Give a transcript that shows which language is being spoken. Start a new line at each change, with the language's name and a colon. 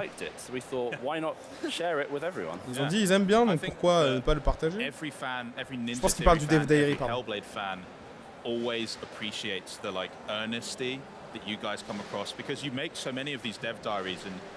English: liked it, so we thought, why not share it with everyone?
French: Ils ont dit ils aiment bien, donc pourquoi ne pas le partager? Je pense qu'ils parlent du Dev Diary, pardon.
English: Hellblade fan always appreciates the like earnesty that you guys come across because you make so many of these dev diaries and